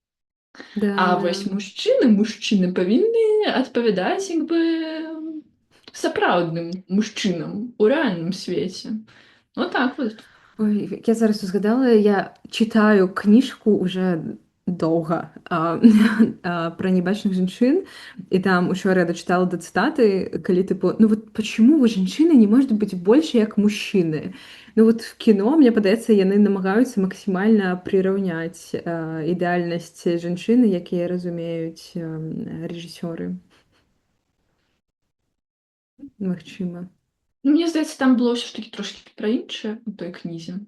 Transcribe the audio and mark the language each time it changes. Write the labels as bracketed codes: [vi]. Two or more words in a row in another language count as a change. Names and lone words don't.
[be] А вось мужчыны павінны адпавядаць як бы сапраўдным мужчынам у рэальным свеце. [ru] Вот так вот. [be] Ой, я зараз узгадала, я читаю кніжку уже доўга про небачных жанчын, і там учора я дачытала да цытаты, калі тыпу, [ru] ну вот почему вы [be] жанчыны [ru] не может быть больше [be] як мужчыны? [ru] Ну вот в [be] кіно, мне падаецца, яны намагаюцца максімальна прыраўняць ідэальнасць жанчыны, якія разумеюць рэжысёры. Магчыма. Мне здаецца, там было ўсё ж такі трошкі пра іншае у той кнізе.